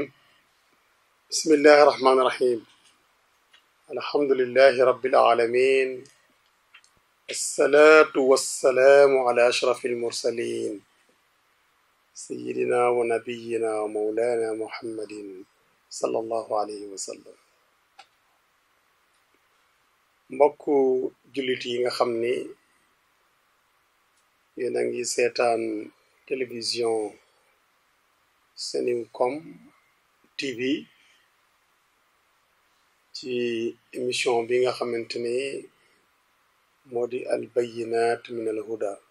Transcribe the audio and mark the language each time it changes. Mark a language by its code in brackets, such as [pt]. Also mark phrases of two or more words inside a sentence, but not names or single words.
[ar] بسم الله الرحمن الرحيم. الحمد لله رب العالمين، الصلاة والسلام على أشرف المرسلين سيدنا ونبينا ومولانا محمد صلى الله عليه وسلم. [wo] mbokku jullit yi nga xam ni yéen a ngi seetaan télévision Seninkom TV ci émission bi nga xamante ni moo di [ar] البينات من الهدى.